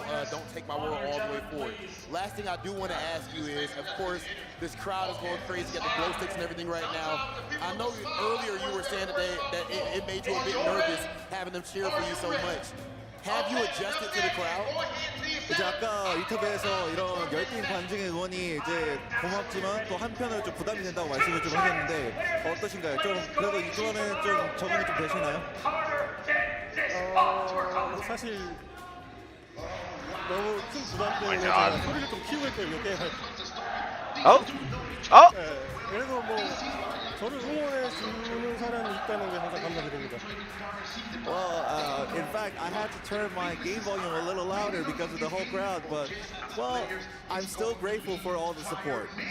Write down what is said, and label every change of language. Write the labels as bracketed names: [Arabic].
[English] Don't take my word all the way forward. Last thing I do want to ask you is, of course, this crowd is going crazy. Got the glow sticks and everything right now. I know earlier you were saying that it made you a bit nervous having them cheer for you so much. Have you adjusted to the crowd? [Korean] 이제 아까 인터뷰에서 이런 열띤 관중의 응원이 이제 고맙지만 또 한편으로 좀 부담이 된다고 말씀을 좀 하셨는데 어떠신가요? 좀 그래도 이번에는 좀 적응이 좀 되시나요? 사실 너무 큰 부담 때문에 제가 소리를 좀 키우고 있거든요, 게임할 때. 그래도 뭐 저를 응원해 주는 사람이 있다는 게 항상 감사드립니다. [English] Well, in fact, I had to turn my game volume a little louder because of the whole crowd, but, well, I'm still grateful for all the support.